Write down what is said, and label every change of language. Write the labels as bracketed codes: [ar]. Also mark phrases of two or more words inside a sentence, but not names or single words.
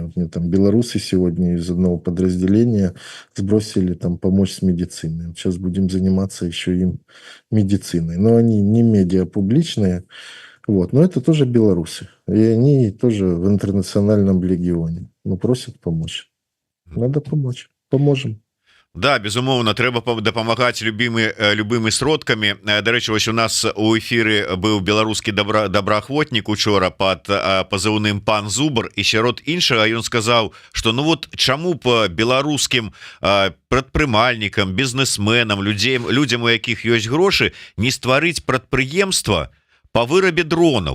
[ru] Вот мне там белорусы сегодня из одного подразделения сбросили там помочь с медициной. Вот сейчас будем заниматься еще им медициной. Но они не медиапубличные, вот, но это тоже белорусы. И они тоже в интернациональном легионе. Но просят помочь. Надо помочь. Поможем. [be] Да, безумоўна, трэба дапамагаць любымі сродкамі. Дарэчы, вось у нас у эфіры быў беларускі добраахвотнік учора под пазыўным пан Зубр, і сярод іншага ён сказаў, што ну вот чаму по беларускім прадпрымальнікам, бізнесменам, людзям, у якіх ёсць грошы, не стварыць прадпрыемства по вырабе дронаў.